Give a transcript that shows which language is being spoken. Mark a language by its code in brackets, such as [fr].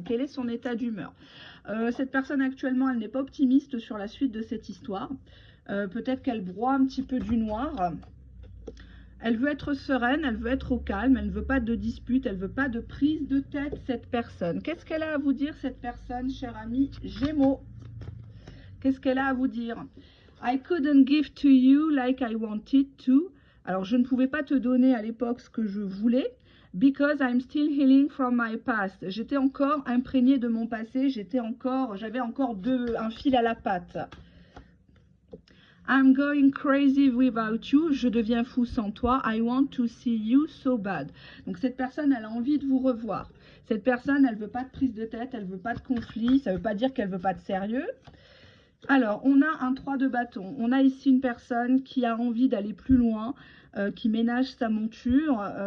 [fr] Quel est son état d'humeur? Cette personne actuellement, elle n'est pas optimiste sur la suite de cette histoire. Peut-être qu'elle broie un petit peu du noir. Elle veut être sereine, elle veut être au calme, elle ne veut pas de dispute, elle ne veut pas de prise de tête, cette personne. Qu'est-ce qu'elle a à vous dire, cette personne, cher ami Gémeaux? Qu'est-ce qu'elle a à vous dire? [en] I couldn't give to you like I wanted to. [fr] Alors, je ne pouvais pas te donner à l'époque ce que je voulais. [en] Because I'm still healing from my past. [fr] J'étais encore imprégnée de mon passé. J'avais encore un fil à la patte. [en] I'm going crazy without you. [fr] Je deviens fou sans toi. [en] I want to see you so bad. [fr] Donc, cette personne, elle a envie de vous revoir. Cette personne, elle ne veut pas de prise de tête, elle ne veut pas de conflit. Ça ne veut pas dire qu'elle ne veut pas de sérieux. Alors, on a un 3 de bâton. On a ici une personne qui a envie d'aller plus loin, qui ménage sa monture.